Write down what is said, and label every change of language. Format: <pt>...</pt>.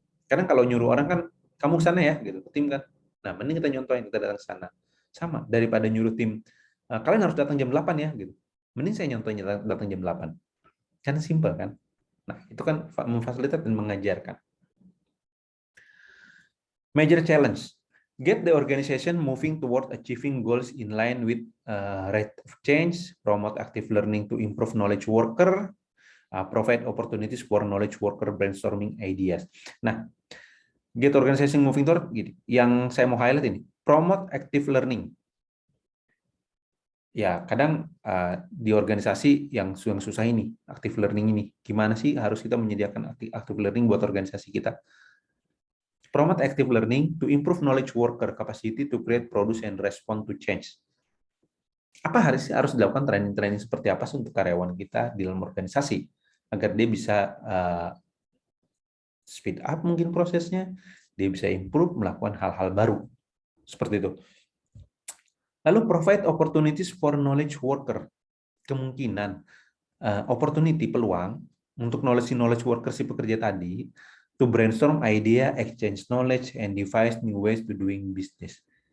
<id>Karena kalau nyuruh orang kan, kamu ke sana ya gitu, tim kan. Nah, mending kita nyontohin, kita datang ke sana. Sama daripada nyuruh tim, kalian harus datang jam 8 ya gitu. Mending saya nyontohin datang jam 8. Kan simple kan? Nah, itu kan memfasilitasi dan mengajarkan.</id> <en>Major challenge. Get the organization moving toward achieving goals in line with rate of change, promote active learning to improve knowledge worker, provide opportunities for knowledge worker brainstorming ideas. Nah, get organization moving toward, gitu.</en> <id>Yang saya mau highlight ini,</id> <en>promote active learning.</en> <id>Ya, kadang di organisasi yang susah ini, active learning ini, gimana sih harus kita menyediakan active learning buat organisasi kita?</id> <en>Promote active learning to improve knowledge worker capacity to create, produce, and respond to change.</en> <id>Apa harus dilakukan training-training seperti apa sih untuk karyawan kita di dalam organisasi agar dia bisa</id> <en>speed up</en> <id>mungkin prosesnya, dia bisa improve, melakukan hal-hal baru seperti itu. Lalu</id> <en>provide opportunities for knowledge worker,</en> <id>kemungkinan</id> <en>opportunity,</en> <id>peluang untuk</id> <en>knowledge worker</en> <id>si pekerja tadi</id> <en>to brainstorm idea, exchange knowledge, and devise new ways to doing business.</en>